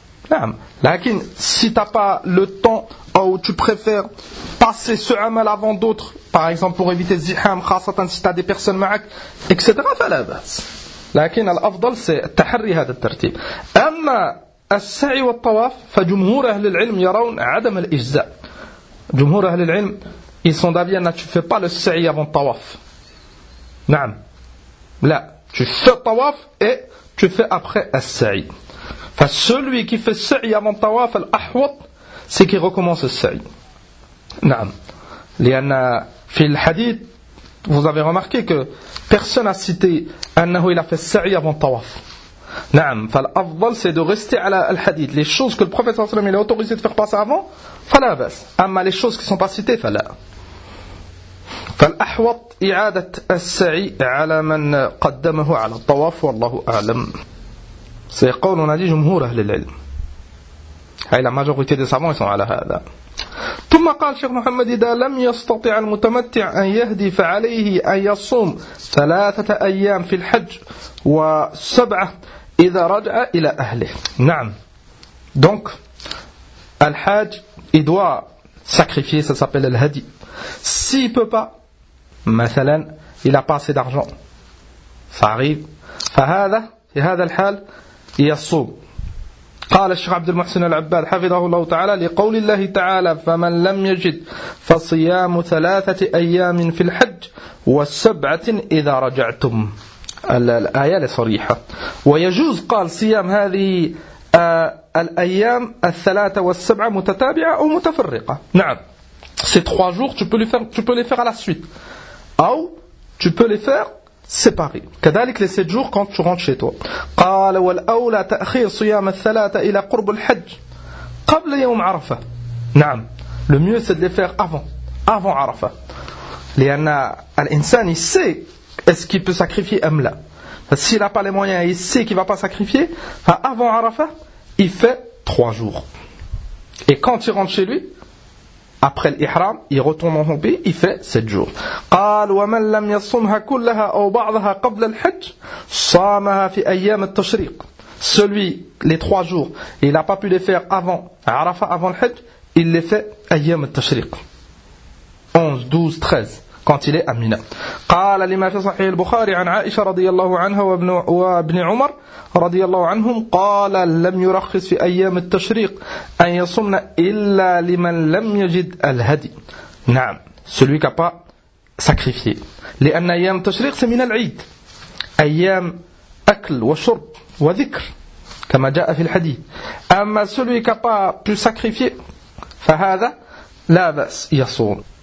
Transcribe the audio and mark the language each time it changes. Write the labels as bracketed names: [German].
[Arabic] نعم لكن [French] si t'as pas le temps ou tu préfères passer ce amal avant d'autres par exemple pour éviter zihram خاصةً si t'as des personnes معك etc [Arabic] فلا بس لكن الأفضل [French] c'est [Arabic] تحري هذا الترتيب أما السعي والطواف فجمهور أهل العلم [French] يرون عدم الإجزاء جمهور أهل العلم Ils sont d'avis, tu ne fais pas le sa'i avant le tawaf. Non. Là, tu fais le tawaf et tu fais après le sa'i. Enfin, celui qui fait le sa'i avant le tawaf, l'ahwat, c'est qu'il recommence le sa'i. Non. Lian, fil hadith, vous avez remarqué que personne n'a cité qu'il a fait le sa'i avant le tawaf. Non. Enfin, l'afdal, c'est de rester à la hadith. Les choses que le prophète sallallahu alayhi wa sallam a autorisé de faire passer avant, [Arabic] فلا بس [French] أما les choses qui sont pas citées فلا [Arabic] فالأحوط إعادة السعي على من قدمه على الطواف والله أعلم سيقولون هذه جمهور أهل العلم هاي لما جو قلت يسمون على هذا ثم قال شيخ محمد إذا لم يستطع المتمتع أن يهدي فعليه أن يصوم ثلاثة أيام في الحج وسبعة إذا رجع إلى أهله نعم دونك [French] Al-Hajj, il doit sacrifier, ça s'appelle Al-Hadi. S'il ne peut pas, مثلاً, il n'a pas assez d'argent. Ça arrive. [Arabic] Fahada, et هذا الحال, يصوم. قال الشيخ عبد المحسن العباد حفظه الله تعالى لقول الله تعالى فمن لم يجد فصيام ثلاثة أيام في الحج والسبعة إذا رجعتم الآية صريحة ويجوز قال صيام هذه الأيام الثلاثة والسبعة متتابعة أو متفرقة نعم [French] ces trois jours tu peux les faire à la suite ou tu peux les faire séparé. كذلك les 7 jours quand tu rentres chez toi. [Arabic] قال والأولى تأخير صيام الثلاثة إلى قرب الحج قبل يوم عرفة. نعم. [French] Le mieux c'est de les faire avant عرفة. [Arabic] لأن الإنسان [French] sait est-ce qu'il peut sacrifier [Arabic] أم لا. [French] S'il n'a pas les moyens, il sait qu'il ne va pas sacrifier. Avant عرفة, il fait 3 jours. Et quand il rentre chez lui, après l'ihram, il retourne en son pays, il fait 7 jours. [Arabic] قال ومن لم يصومها كلها أو بعضها قبل الحج صامها في أيام التشريق. [French] Celui, les 3 jours, il n'a pas pu les faire avant عرفة, avant le Hajj, il les fait أيام التشريق. 11, 12, 13, quand il est à Mina. [Arabic] قال لما في صحيح البخاري عن عائشة رضي الله عنها وابن عمر رضي الله عنهم قال لم يرخص في أيام التشريق أن يصمن إلا لمن لم يجد الهدي نعم [French] celui qui n'a pas sacrifié [Arabic] لأن أيام التشريق c'est من العيد أيام أكل وشرب وذكر كما جاء في الحديث أما [French] celui qui n'a pas pu sacrifier [Arabic] فهذا لا بأس يصوم